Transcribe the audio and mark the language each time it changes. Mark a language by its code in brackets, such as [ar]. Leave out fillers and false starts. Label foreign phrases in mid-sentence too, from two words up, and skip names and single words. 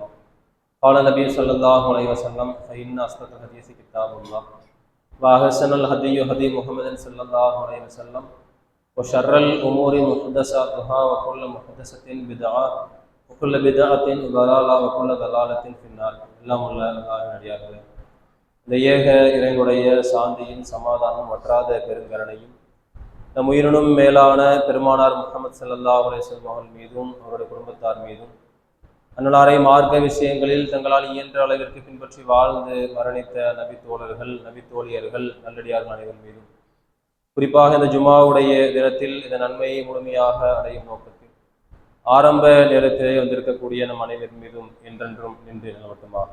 [ar] قال النبي صلى الله عليه وسلم: فإن أصدق الحديث كتاب الله وأحسن الهدي هدي محمد صلى الله عليه وسلم وشر الأمور محدثاتها وكل محدثة بدعة وكل بدعة ضلالة وكل ضلالة في النار. [ta] எல்லாம் உள்ள அல்லாஹ்வின் அடியார்களே, இந்த ஏக இறைவனுடைய சாந்தியும் சமாதானம் வற்றாத பெருங்கருணையும் நம் உயிரினும் மேலான பெருமானார் முஹம்மது [ar] صلى الله عليه وسلم [ta] அவர்கள் மீதும் அவருடைய குடும்பத்தார் மீதும் அன்னலாரை மார்க்க விஷயங்களில் தங்களால் இயன்ற அளவிற்கு பின்பற்றி வாழ்ந்து மரணித்த நபி தோழர்கள், நபி தோழியர்கள், நல்லடியார்கள் அனைவர் மீதும், குறிப்பாக இந்த ஜுமாவுடைய தினத்தில் இந்த நன்மையை முழுமையாக அடையும் நோக்கத்தில் ஆரம்ப நேரத்திலே வந்திருக்கக்கூடிய நம் அனைவர் மீதும் என்றென்றும் நின்று நிலவட்டமாக.